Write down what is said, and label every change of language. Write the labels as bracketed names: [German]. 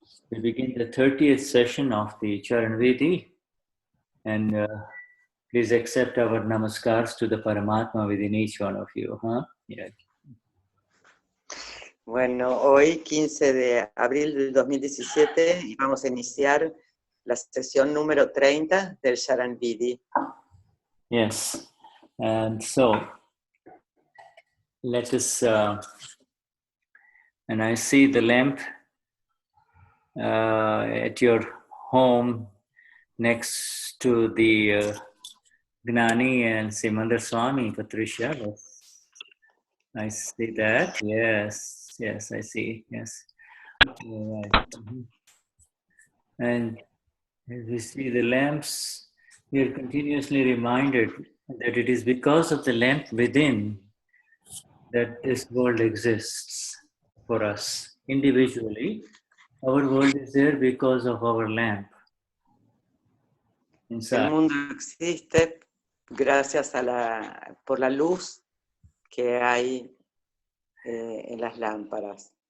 [English] We begin the 30th session of the Charan Vidhi, and please accept our namaskars to the Paramatma within each one of you. Yeah. [Spanish] Bueno, hoy 15 de abril del 2017 vamos a iniciar la sesión número 30 del Charan Vidhi. [English] Yes, and so let us, and I see the lamp at your home next to the Gnani and Simandar Swami, Patricia. I see that. Yes, I see. Yes. Right. And as we see the lamps, we are continuously reminded that it is because of the lamp within that this world exists for us individually. Our world is there because of our lamp inside. [Spanish] El mundo existe gracias a por la luz que hay en las lámparas.